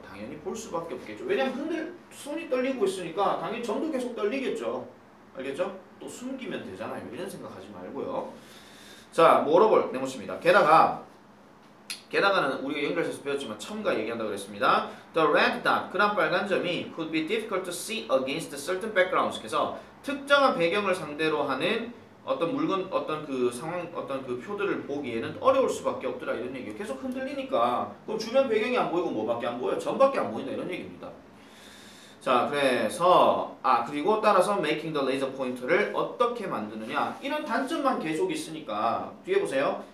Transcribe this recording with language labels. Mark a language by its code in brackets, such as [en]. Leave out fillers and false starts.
[ko] 당연히 볼 수밖에 없겠죠. 왜냐면 손이 떨리고 있으니까 당연히 점도 계속 떨리겠죠. 알겠죠? 또 숨기면 되잖아요. 이런 생각하지 말고요. 자, 모러볼 네모칩니다. 게다가는 우리가 연결해서 배웠지만 첨가 얘기한다고 그랬습니다. [en] The red dot, 그런 빨간 점이 could be difficult to see against certain backgrounds. [ko] 그래서 특정한 배경을 상대로 하는 어떤 물건, 어떤 그 상황, 어떤 그 표들을 보기에는 어려울 수밖에 없더라 이런 얘기예요. 계속 흔들리니까 그럼 주변 배경이 안 보이고 뭐밖에 안 보여? 점밖에 안 보인다 이런 얘기입니다. 자, 그래서 그리고 따라서 making the laser pointer 를 어떻게 만드느냐 이런 단점만 계속 있으니까 뒤에 보세요.